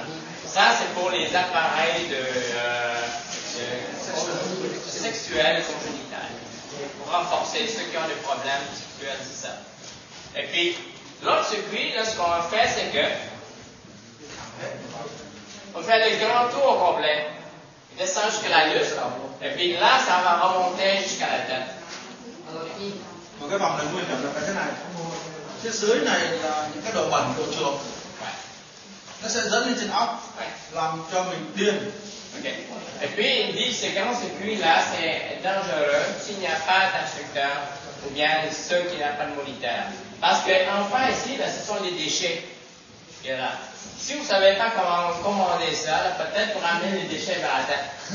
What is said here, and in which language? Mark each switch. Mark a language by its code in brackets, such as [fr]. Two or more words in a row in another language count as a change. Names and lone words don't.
[fr] Ça, c'est pour les appareils sexuels et congénitaux, pour renforcer ceux qui ont des problèmes sexuels, c'est ça. Et puis, l'autre circuit, là, ce qu'on fait, c'est que on fait le grand tour au complet. Il descend jusqu'à l'anus, et puis là, ça va remonter jusqu'à la tête. [vi] Một cái vòng này nguy hiểm là cái thế này. Phía dưới này là những cái độ bẩn, độ trượt. Nó sẽ dẫn lên trên óc, làm cho mình điên. Okay. [fr] Et puis, il dit ce grand circuit-là, c'est dangereux s'il n'y a pas d'instructeur ou bien ceux qui n'ont pas de moniteur. Parce qu'enfin, ici, là, ce sont les déchets. Et là, si vous ne savez pas comment commander ça, là, peut-être pour amener les déchets vers la tête.